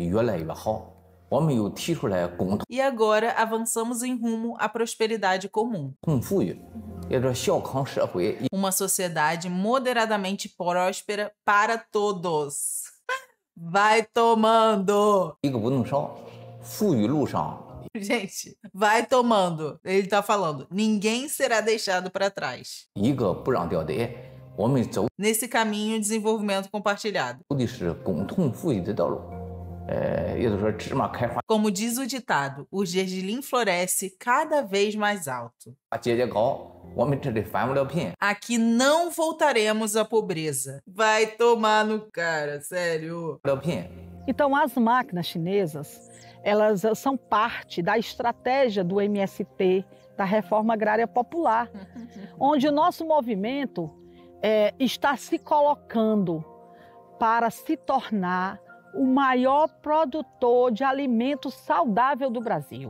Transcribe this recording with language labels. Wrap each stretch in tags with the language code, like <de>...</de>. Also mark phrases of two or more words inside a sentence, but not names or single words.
<pt>E agora avançamos em rumo à prosperidade comum. Uma sociedade moderadamente próspera para todos. Vai tomando!</pt> <zh>富裕路上</zh> <pt>Gente, vai tomando. Ele tá falando, ninguém será deixado para trás.</pt> <zh>一个不让掉队，我们走</zh> <pt>Nesse caminho de desenvolvimento compartilhado.</pt> <zh>的是共同富裕的道路。也就是说芝麻开花</zh> <pt>Como diz o ditado, o gergelim floresce cada vez mais alto.</pt> <zh>节节高，我们这里翻不了贫。</zh> <pt>Aqui não voltaremos à pobreza. Vai tomar no cara, sério.</pt> <zh>了贫。</zh> <pt>Então, as máquinas chinesas, elas são parte da estratégia do MST, da Reforma Agrária Popular, onde o nosso movimento está se colocando para se tornar o maior produtor de alimentos saudável do Brasil.</pt>